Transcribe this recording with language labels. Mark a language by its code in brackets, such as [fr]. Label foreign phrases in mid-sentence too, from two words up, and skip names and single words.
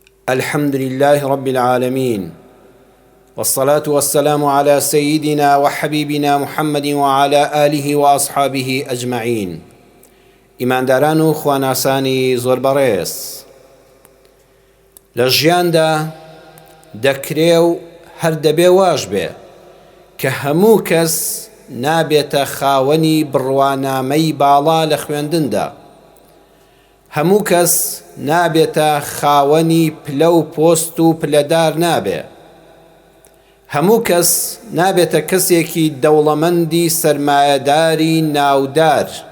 [ar] الحمد لله رب العالمين، والصلاة والسلام على سيدنا وحبيبنا محمد وعلى آله وأصحابه أجمعين. [ckb] إيمان داران خواناساني زۆر بەڕێز، لە ژیاندا دەکرێ و هەر دەبێ واش بێ کە هەموو کەس نابێتە خاوەنی بڕوانامەی باڵا لە خوێندندا، هەموو کەس نابێتە خاوەنی پلە و پۆست و پلەدار نابێ، هەموو کەس نابێتە کەسێکی دەوڵەمەندی سەرمایەداری ناودار